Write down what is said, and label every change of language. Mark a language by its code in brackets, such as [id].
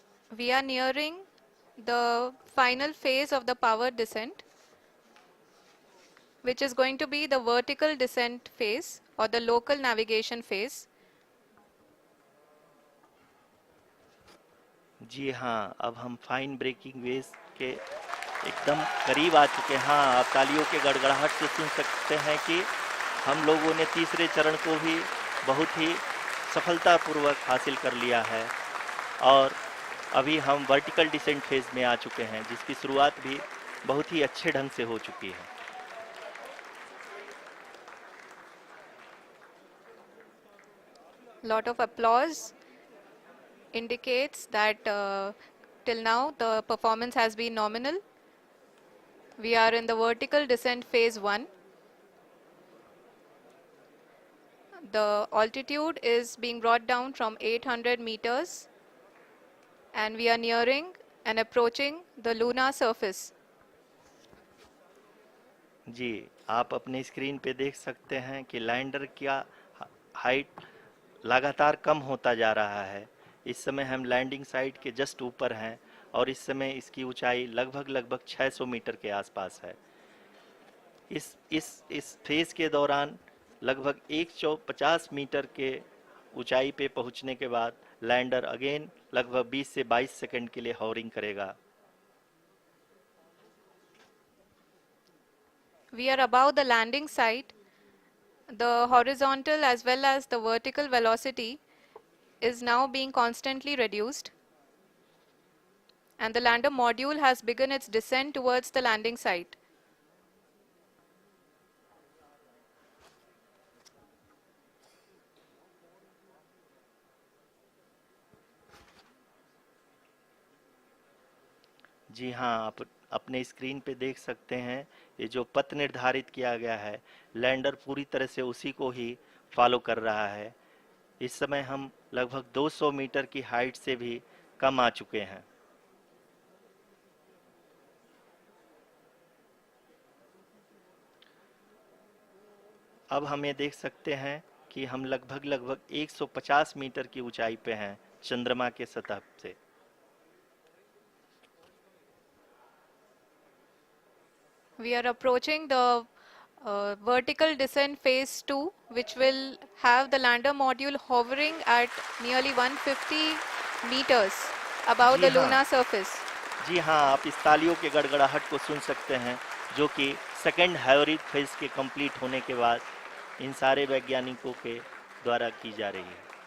[en] We are nearing the final phase of the power descent, which is going to be the vertical descent phase or the local navigation phase. [hi] जी हाँ, अब हम fine breaking waves के एकदम करीब आ चुके हैं। हाँ, आप तालियों के गड़गड़ाहट से सुन सकते हैं कि हम लोगों ने तीसरे चरण को भी बहुत ही सफलतापूर्वक हासिल कर लिया है और अभी हम वर्टिकल डिसेंट फेज में आ चुके हैं, जिसकी शुरुआत भी बहुत ही अच्छे ढंग से हो चुकी है। [en] Lot of applause indicates that till now the performance has been nominal. We are in the vertical descent phase 1. The altitude is being brought down from 800 meters, and we are nearing and approaching the lunar surface. [hi] जी, आप अपने screen पे देख सकते हैं कि lander का height लगातार कम होता जा रहा है। इस समय हम लैंडिंग साइट के जस्ट ऊपर हैं और इस समय इसकी ऊंचाई लगभग लगभग 600 मीटर के आसपास है। इस फेज के दौरान लगभग 150 मीटर के ऊंचाई पे पहुंचने के बाद लैंडर अगेन लगभग 20 से 22 सेकंड के लिए हॉवरिंग करेगा। [en] We are above the landing site. The horizontal as well as the vertical velocity is now being constantly reduced, and the lander module has begun its descent towards the landing site. [hi] जी हाँ, आप अपने screen पे देख सकते हैं ये जो पथ निर्धारित किया गया है, लैंडर पूरी तरह से उसी को ही फॉलो कर रहा है। इस समय हम लगभग 200 मीटर की हाइट से भी कम आ चुके हैं। अब हम ये देख सकते हैं कि हम लगभग लगभग 150 मीटर की ऊंचाई पे हैं चंद्रमा के सतह से। [en] We are approaching the vertical descent phase 2, which will have the lander module hovering at nearly 150 meters above the हाँ, lunar surface. [hi] जी हाँ, आप इस तालियों के गड़गड़ाहट को सुन सकते हैं, जो कि सेकंड हाइब्रिड फेज के कंप्लीट होने के बाद इन सारे वैज्ञानिकों के द्वारा की जा रही है।